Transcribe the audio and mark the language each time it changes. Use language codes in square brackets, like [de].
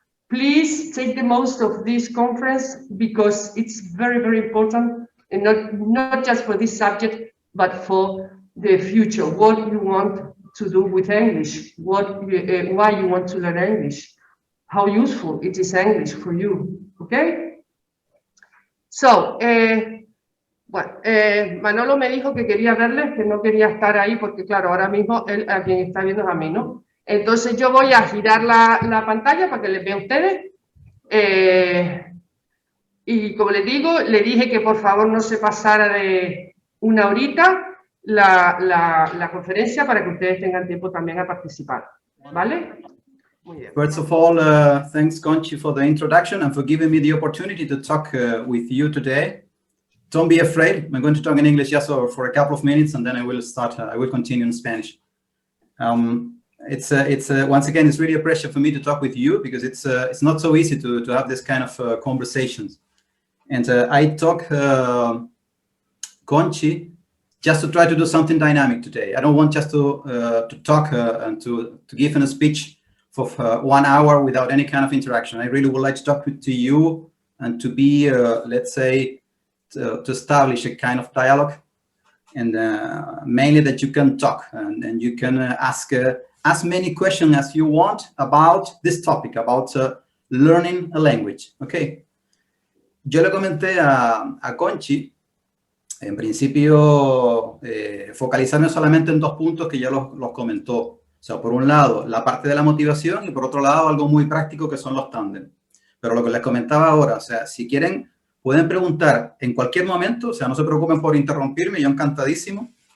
[en] Please take the most of this conference because it's very, very important, and not just for this subject, but for the future, what you want to do with English, why you want to learn English, how useful it is English for you, okay? [es] So, bueno, Manolo me dijo que quería verles, que no quería estar ahí porque, claro, ahora mismo él a quien está viendo es a mí, ¿no? Entonces yo voy a girar la pantalla para que les vea a ustedes. Y como les digo, le dije que por favor no se pasara de 1 horita la conferencia para que ustedes tengan tiempo también a participar. ¿Vale? Muy bien. [en] First of all, thanks Conchi for the introduction and for giving me the opportunity to talk with you today. Don't be afraid. I'm going to talk in English just for a couple of minutes, and then I will start. I will continue in Spanish. It's once again, it's really a pleasure for me to talk with you because it's not so easy to have this kind of conversations. And I talk Conchi just to try to do something dynamic today. I don't want just to talk and to give a speech for 1 hour without any kind of interaction. I really would like to talk to you and to be, let's say, to establish a kind of dialogue, and mainly that you can talk and you can ask as many questions as you want about this topic, about learning a language. Okay. [es] Yo le comenté a Conchi, en principio, focalizarme solamente en 2 puntos que ya los comentó. O sea, por un lado, la parte de la motivación, y por otro lado, algo muy práctico que son los tándem. Pero lo que les comentaba ahora, o sea, si quieren, pueden preguntar en cualquier momento, o sea, no se preocupen por interrumpirme, yo encantadísimo.